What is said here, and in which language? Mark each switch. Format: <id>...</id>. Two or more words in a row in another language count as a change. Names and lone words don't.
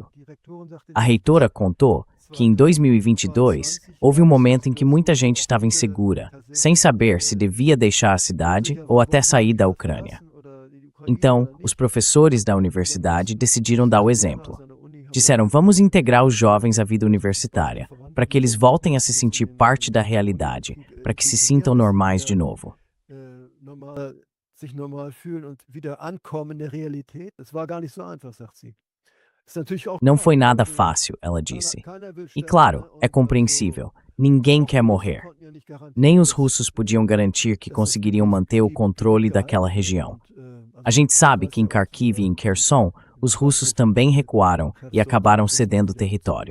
<pt>A reitora contou que em 2022 houve um momento em que muita gente estava insegura, sem saber se devia deixar a cidade ou até sair da Ucrânia. Então, os professores da universidade decidiram dar o exemplo. Disseram, vamos integrar os jovens à vida universitária, para que eles voltem a se sentir parte da realidade, para que se sintam normais de novo.</pt> <de>Sich normal fühlen und wieder ankommen in der Realität. Das war gar nicht so einfach, sagt sie.</de> <pt>Não foi nada fácil, ela disse. E claro, é compreensível. Ninguém quer morrer. Nem os russos podiam garantir que conseguiriam manter o controle daquela região. A gente sabe que em Kharkiv e em Kherson, os russos também recuaram e acabaram cedendo território.</pt>